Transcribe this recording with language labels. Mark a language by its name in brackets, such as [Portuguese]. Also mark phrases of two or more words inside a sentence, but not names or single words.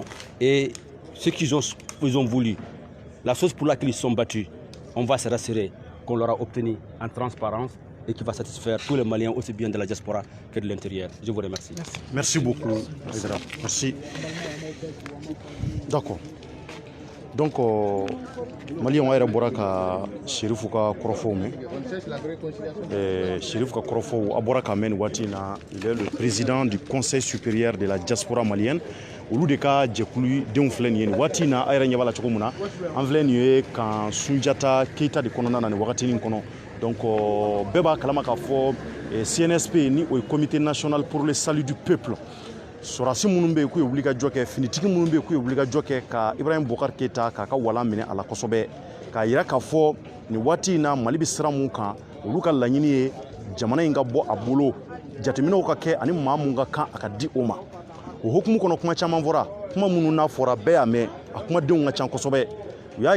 [French] Et ce qu'ils ont voulu, la chose pour laquelle ils sont battus, on va se rassurer qu'on l'aura obtenu en transparence et qui va satisfaire tous les Maliens, aussi bien de la diaspora que de l'intérieur. Je vous remercie. Merci beaucoup, Président. Merci. D'accord. [Bambara] Donc, Mali on a bɔra ka Sherifu ka kɔrɔfɔw mɛn. Sherifu ka kɔrɔfɔw a bɔra ka mɛn waati na, [French] il est le président du Conseil supérieur de la diaspora malienne. [Bambara] Olu de ka jɛkulu denw filɛ nin ye nin waati na a yɛrɛ ɲɛ b'a la cogo min na an filɛ nin ye kan Sunjata Keita de kɔnɔna na nin wagati nin kɔnɔ. Donc bɛɛ b'a kalama k'a fɔ CNSP ni o ye [French] Comité national pour le salut du peuple. [Bambara] Sorasi minnu bɛ yen k'u ye wulikajɔ kɛ finitigi minnu bɛ yen k'u ye wulikajɔ kɛ ka Ibrahim Boubacar Keita k'a ka walan minɛ a la kosɛbɛ k'a yira k'a fɔ nin waati in na Mali bɛ sira mun kan olu ka laɲini ye jamana in ka bɔ a bolo jateminɛw ka kɛ ani maa mun ka kan a ka di o ma o hukumu kɔnɔ kuma caman fɔra kuma minnu n'a fɔra bɛɛ y'a mɛn a kumadenw ka ca kosɛbɛ u y'a